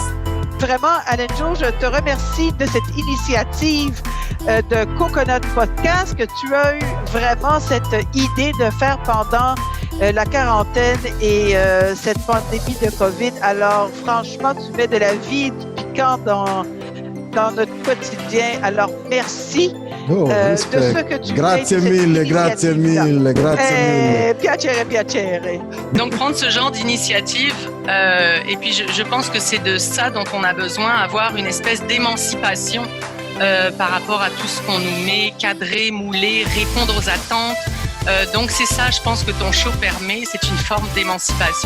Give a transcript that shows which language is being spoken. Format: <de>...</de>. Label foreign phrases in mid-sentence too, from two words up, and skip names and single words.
<fr>Vraiment, Alain Joe, je te remercie de cette initiative de Coconut Podcast que tu as eu vraiment cette idée de faire pendant la quarantaine et cette pandémie de COVID. Alors, franchement, tu mets de la vie et du piquant dans notre quotidien. Alors, merci de ce que tu</fr> <it>grazie mille. Piacere.</it> <fr>Donc, prendre ce genre d'initiative, et puis je pense que c'est de ça dont on a besoin, avoir une espèce d'émancipation par rapport à tout ce qu'on nous met, cadrer, mouler, répondre aux attentes. Donc, c'est ça, je pense que ton show permet, c'est une forme d'émancipation.</fr>